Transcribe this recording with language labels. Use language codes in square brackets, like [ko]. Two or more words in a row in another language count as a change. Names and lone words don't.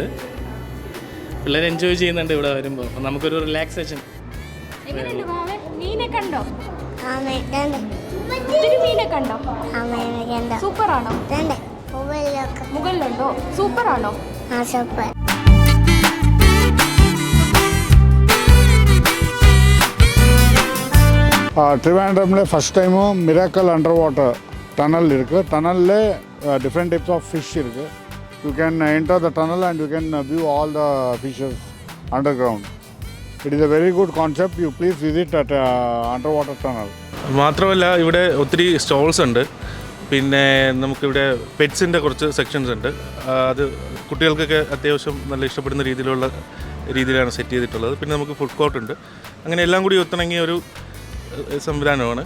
[ml] പിള്ളേർ എൻജോയ് ചെയ്യുന്നുണ്ട് ഇവിടെ വരുമ്പോൾ. അപ്പം നമുക്കൊരു റിലാക്സേഷൻ. സൂപ്പറാണോ? മുകളിലുണ്ടോ? സൂപ്പറാണോ? സൂപ്പർ. [ta] ட்ரிவாண்ட்ரமில் [en] first time miracle under water tunnel [ta] இருக்குது. டனலில் [en] different types of fish [ta] இருக்குது. [en] You can enter the tunnel and you can view all the fishes under ground. It is a very good concept. You please visit at under water tunnel. [ml] മാത്രമല്ല ഇവിടെ ഒത്തിരി സ്റ്റോൾസ് ഉണ്ട്. പിന്നെ നമുക്കിവിടെ പെറ്റ്സിൻ്റെ കുറച്ച് സെക്ഷൻസ് ഉണ്ട്. അത് കുട്ടികൾക്കൊക്കെ അത്യാവശ്യം നല്ല ഇഷ്ടപ്പെടുന്ന രീതിയിലാണ് സെറ്റ് ചെയ്തിട്ടുള്ളത്. പിന്നെ നമുക്ക് [en] food court [ml] ഉണ്ട്. അങ്ങനെ എല്ലാം കൂടി ഒത്തിണങ്ങിയ ഒരു സംവിധാനമാണ്.